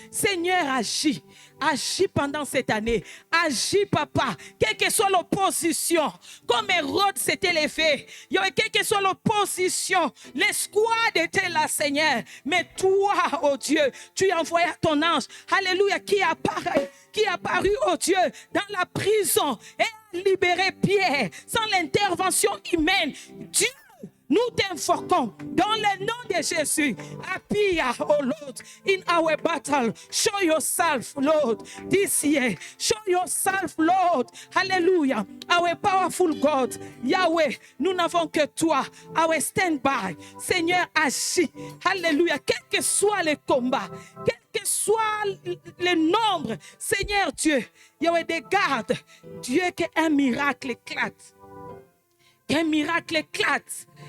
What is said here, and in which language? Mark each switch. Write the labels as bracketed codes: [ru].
[fr] Seigneur, agis, agis pendant cette année. Agis, Papa, quelle que soit l'opposition, comme Hérode s'était levé, quelle que soit l'opposition, l'escouade était là, Seigneur. Mais toi, oh Dieu, tu as envoyé ton ange, alléluia, qui est apparu, oh Dieu, dans la prison et libérer Pierre sans l'intervention humaine. Dieu, nous t'invoquons dans le nom de Jésus. [en] Appear, oh Lord, in our battle. Show yourself, Lord, this year. Show yourself, Lord. Hallelujah. Our powerful God. [fr] Yahweh, nous n'avons que toi. [en] Our stand-by. [fr] Seigneur, agis. Hallelujah. Quel que soit le combat, quel que soit le nombre, Seigneur Dieu, Yahweh, des gardes. Dieu, qu'un miracle éclate. Qu'un miracle éclate.